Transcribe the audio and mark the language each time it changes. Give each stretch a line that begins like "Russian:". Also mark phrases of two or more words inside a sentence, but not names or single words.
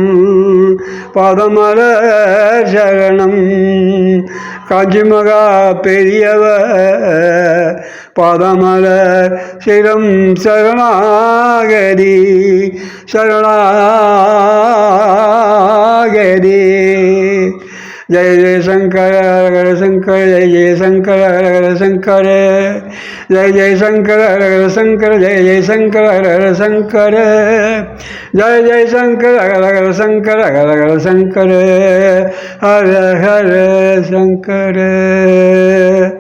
Tamil: பதமலர் சரணம். காஞ்சி மகா பெரியவர் பதமலர் சிரம் சரணாகதி சரணாகதி.
Sanskrit: जय जय शंकर हर शंकर जय जय शंकर हर शंकर जय जय शंकर हर शंकर जय जय शंकर हर शंकर जय जय शंकर हर शंकर हर शंकर हर हर शंकर.